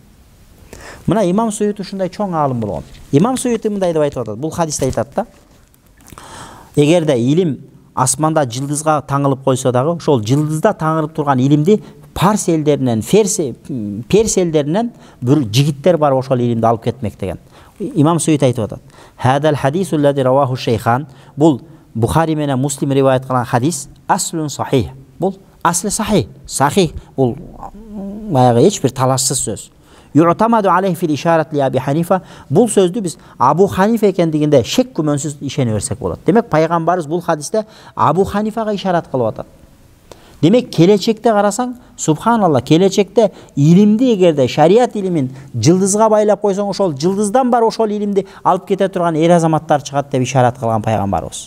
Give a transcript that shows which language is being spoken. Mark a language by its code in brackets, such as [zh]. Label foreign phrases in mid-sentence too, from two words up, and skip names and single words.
[ky] Мына Имам Суюти ушундай чоң аалым болгон. Имам Суюти мындай деп айтып атат. Бул хадисте айтат да. Эгерде илим асманда жылдызга таңылып койсо дагы, ошол жылдызда таңылып турган илимди Парс элдеринен, Перс элдеринен бир жигиттер бар ошол илимди алып кетмек деген. Имам Суюти айтып атат. [ar] هذا الحديث الذي رواه الشيخان. [ky] Бул Бухари менен Муслим риваят кылган хадис [ar] أصل صحيح. [ky] Бул [ar] أصل صحيح. [ky] Сахих бул баягы эч бир талашсыз сөз. [ar] يعتمد عليه في الإشارة لأبي حنيفة. [ky] Бул сөздү биз Абу Ханифа экендигинде шек күмөнсүз ишене берсек болот. Демек пайгамбарыбыз бул хадисте Абу Ханифага ишарат кылып атат. Демек келечекте карасаң, субханалла, келечекте илимди эгерде шариат илимин жылдызга байлап койсоң, ошол жылдыздан бар ошол илимди алып кете турган эр азаматтар чыгат деп ишарат кылган пайгамбарыбыз.